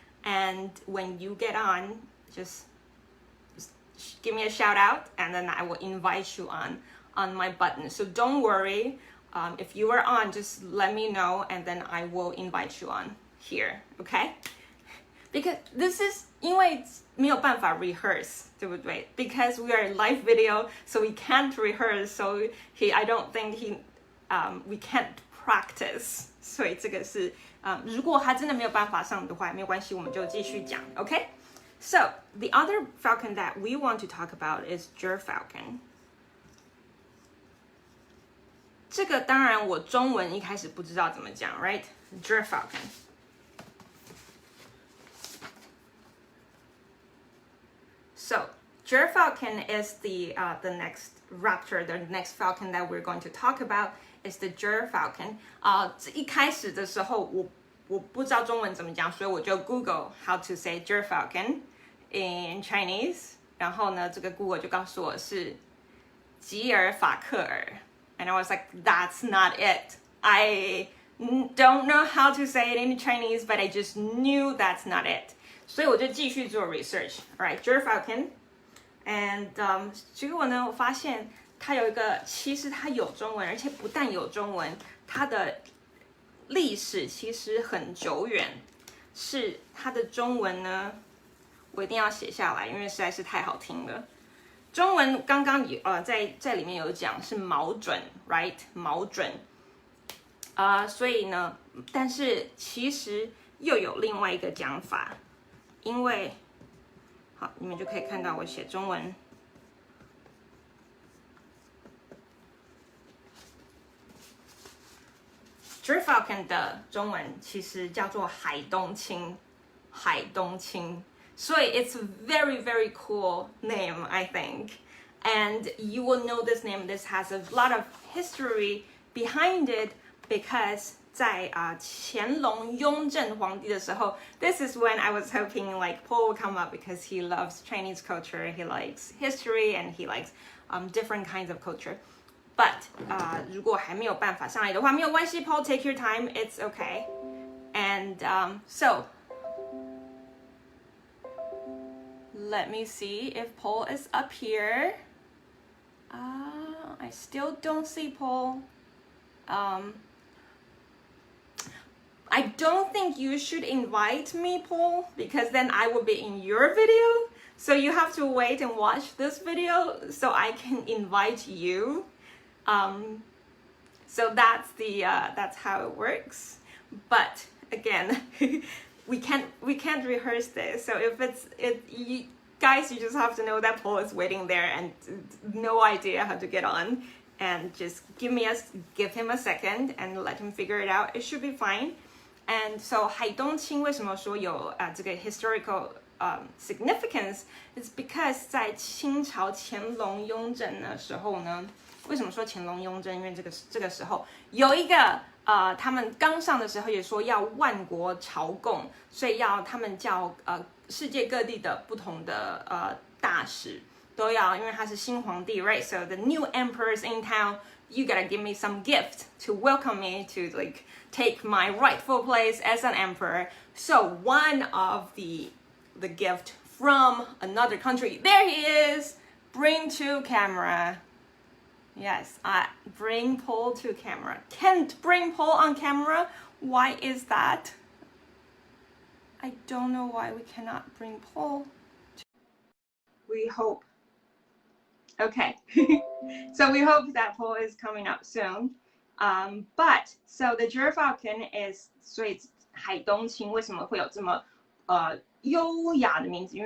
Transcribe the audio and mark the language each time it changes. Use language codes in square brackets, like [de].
[en] And when you get on, just give me a shout out and then I will invite you on my button. So don't worry. If you are on, just let me know and then I will invite you on here, okay? Because this is [zh] 因为没有办法 [en] rehearse, [zh] 对不对? [en] Because we are live video, so we can't rehearse. So I don't think we can't practice. [zh] 所以这个是如果他真的没有办法上的话，没有关系，我们就继续讲 ，okay? [en] So the other falcon that we want to talk about is gerfalcon. [zh] 这个当然我中文一开始不知道怎么讲 ，right? [en] Gerfalcon. So gerfalcon is the next raptor, the next falcon that we're going to talk about is the gerfalcon. [zh] 一开始的时候我不知道中文怎么讲，所以我就 [en] Google how to say gerfalcon in Chinese. [zh] 然后呢，这个 Google 就告诉我是吉尔法克尔。 [en] And I was like, that's not it. I don't know how to say it in Chinese, but I just knew that's not it. [zh] 所以我就继续做 research. [en] Alright, gerfalcon. [zh] And 结果呢，我发现它有一个，其实它有中文，而且不但有中文，它的历史其实很久远。是它的中文呢，我一定要写下来，因为实在是太好听了。中文刚刚在里面有讲是毛准 ，right？毛准所以呢，但是其实又有另外一个讲法，因为好，你们就可以看到我写中文。 gerfalcon 的中文其实叫做海东青，海东青。 [en] So it's a very, very cool name, I think. And you will know this name. This has a lot of history behind it because [zh] 在乾隆雍正皇帝的时候 [en] this is when I was hoping like Paul would come up because he loves Chinese culture, he likes history, and he likes different kinds of culture. But [zh] 如果还没有办法上来的话，没有关系 [en] Paul, take your time, it's okay. And so let me see if Paul is up here. I still don't see Paul. I don't think you should invite me, Paul, because then I will be in your video. So you have to wait and watch this video so I can invite you. So that's how it works. But again, we can't rehearse this. So if you guys, you just have to know that Paul is waiting there and no idea how to get on. And just give him a second and let him figure it out. It should be fine. [zh] And so 海东青为什么说有这个 [en] historical significance is because [zh] 在清朝乾隆雍正的时候呢，为什么说乾隆雍正？因为这个时候有一个他们刚上的时候也说要万国朝贡，所以他们叫世界各地的不同的大使都要，因为他是新皇帝 ，right? [en] So the new emperor's in town. You gotta give me some gift to welcome me to like take my rightful place as an emperor. So one of the gift from another country. There he is. Bring to camera. Yes, I bring Paul to camera. Can't bring Paul on camera. Why is that? I don't know why we cannot bring Paul. We hope. Okay, so we hope that Paul is coming up soon. But so the Gyrfalcon is [zh] 所以海东青为什么会有这么优雅的名字？